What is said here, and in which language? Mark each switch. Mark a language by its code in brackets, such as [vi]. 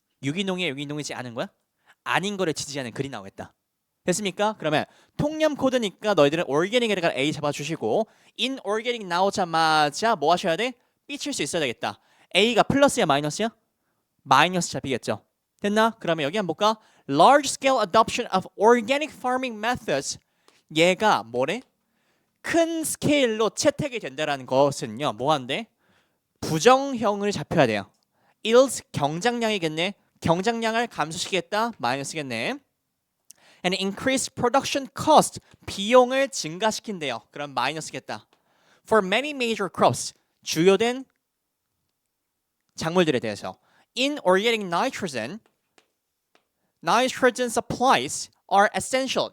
[ko] 유기농이 유기농이지 않은 거야? 아닌 거를 지지하는 글이 나오겠다. 됐습니까? 그러면 통념 코드니까 너희들은 organic에다가 A 잡아주시고 inorganic 나오자마자 뭐 하셔야 돼? B 칠 수 있어야 되겠다. A가 플러스야 마이너스야? 마이너스 잡히겠죠. 됐나? 그러면 여기 한번 볼까? [en] Large scale adoption of organic farming methods. [ko] 얘가 뭐래? 큰 스케일로 채택이 된다라는 것은요. 뭐한데? 부정형을 잡혀야 돼요. yield 경장량이겠네. 경장량을 감소시키겠다. 마이너스겠네. [en] And increase production cost [ko] 비용을 증가시킨대요. 그럼 마이너스겠다. [en] For many major crops [ko] 주요된 작물들에 대해서 [en] inorganic nitrogen supplies are essential.